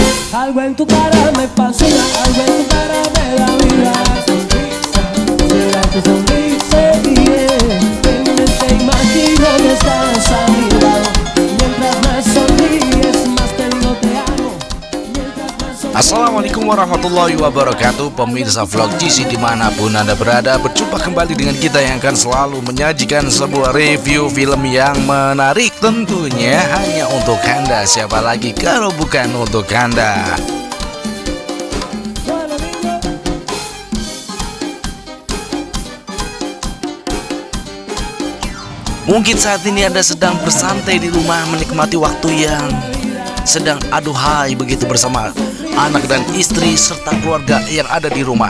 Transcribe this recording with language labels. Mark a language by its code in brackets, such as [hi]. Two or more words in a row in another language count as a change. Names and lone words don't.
[es] Algo en tu cara me fascina, algo en tu cara me da vida. Sonrisa, será tu sonrisa, yeah. En mi mente imagino que estás a mi lado. Mientras más sonríes, más te digo te amo. Mientras más sonríes. [ar] السلام عليكم ورحمة الله وبركاته. [id] Pemirsa vlog GC dimanapun Anda berada, berjumpa kembali dengan kita yang akan selalu menyajikan sebuah review film yang menarik. Tentunya hanya untuk Anda, siapa lagi kalau bukan untuk Anda. Mungkin saat ini Anda sedang bersantai di rumah, menikmati waktu yang sedang aduhai begitu bersama anak dan istri serta keluarga yang ada di rumah.